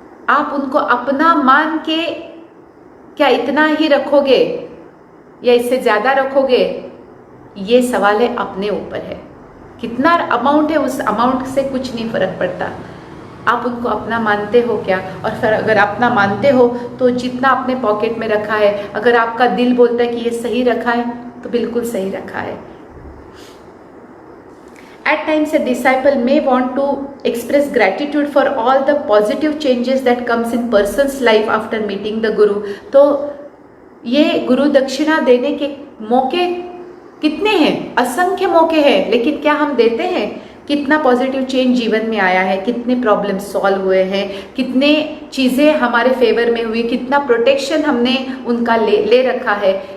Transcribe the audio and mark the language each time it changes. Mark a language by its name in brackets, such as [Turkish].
[Hindi] आप उनको अपना मान के क्या इतना ही रखोगे या इससे ज्यादा रखोगे, ये सवाल है अपने ऊपर है। कितना अमाउंट है उस अमाउंट से कुछ नहीं फर्क पड़ता। आप उनको अपना मानते हो क्या? और फिर अगर अपना मानते हो तो जितना अपने पॉकेट में रखा है, अगर आपका दिल बोलता है कि ये सही रखा है तो बिल्कुल सही रखा है। [English] At times a disciple may want to express gratitude for all the positive changes that comes in person's life after meeting the Guru। [Hindi] तो ये गुरु दक्षिणा देने के मौके कितने हैं, असंख्य मौके हैं, लेकिन क्या हम देते हैं? कितना पॉजिटिव चेंज जीवन में आया है, कितने प्रॉब्लम सॉल्व हुए हैं, कितने चीज़ें हमारे फेवर में हुई, कितना प्रोटेक्शन हमने उनका ले रखा है।